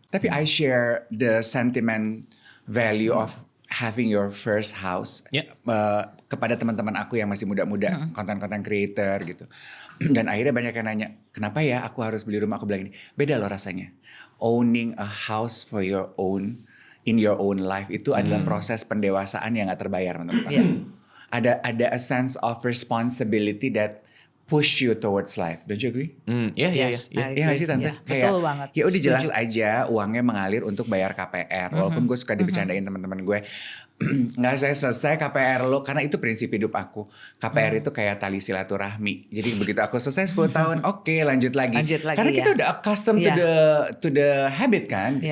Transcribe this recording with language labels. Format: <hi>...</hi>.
<id>Tapi</id> <en>I share the sentiment value of having your first house</en> <id>kepada teman-teman aku yang masih muda-muda, konten-konten creator gitu. Dan akhirnya banyak yang nanya, kenapa ya aku harus beli rumah? Aku bilang ini, beda loh rasanya.</id> <en>Owning a house for your own, in your own life</en> <id>itu adalah proses pendewasaan yang gak terbayar menurut aku.</id> <en>Ada a sense of responsibility that push you towards life. Don't you agree?</en> <id>Iya. Iya gak sih Tante? Betul banget. Ya udah jelas Setuju. aja uangnya mengalir untuk bayar KPR. Walaupun gue suka dibercandain teman-teman gue. Nggak saya selesai KPR lo, karena itu prinsip hidup aku. KPR itu kayak tali silaturahmi. Jadi begitu aku selesai 10 tahun, oke lanjut lagi. Karena kita udah</id> <en>accustomed to the habit</en> <id>kan.</id>